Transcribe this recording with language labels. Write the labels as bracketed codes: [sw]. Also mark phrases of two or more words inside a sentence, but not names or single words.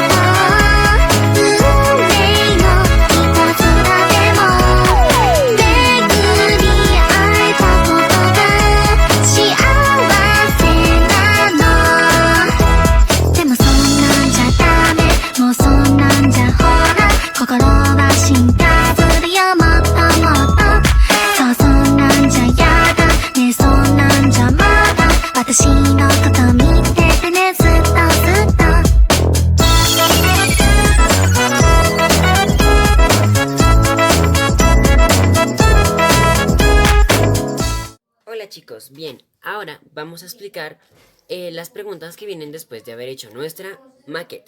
[ja] とう運命のいたずらでも巡り会えたことが幸せなのでもそんなんじゃダメもうそんなんじゃほら心は進化するよもっともっとそうそんなんじゃやだねそんなんじゃまだ私のこと見ててねずっとずっと [es] Hola chicos, bien, ahora vamos a explicar las preguntas que vienen después de haber hecho nuestra maqueta.